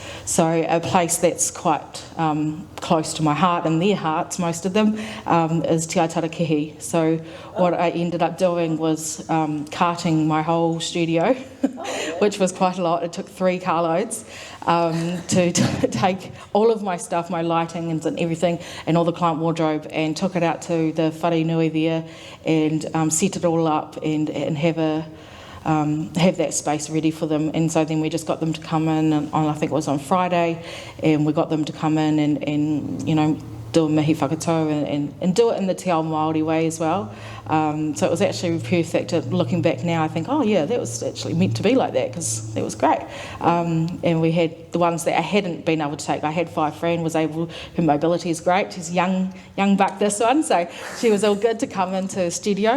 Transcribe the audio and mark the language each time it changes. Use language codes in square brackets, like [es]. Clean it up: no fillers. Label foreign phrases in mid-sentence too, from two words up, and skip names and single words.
[en] So a place that's quite close to my heart and their hearts, most of them, is Te Aitarakihi. So what I ended up doing was carting my whole studio, which was quite a lot. It took 3 carloads to take all of my stuff, my lighting and everything, and all the client wardrobe, and took it out to the [mi] whare nui [en] there and set it all up and have that space ready for them. And so then we just got them to come in I think it was on Friday, and we got them to come in and do a [mi] mihi whakatau [en] and do it in the [mi] te ao Māori [en] way as well. So it was actually perfect. Looking back now, I think, oh yeah, that was actually meant to be like that, because it was great. And we had the ones that I hadn't been able to take. I had Fran was able, her mobility is great. She's young buck, this one, so she was all good to come into the studio.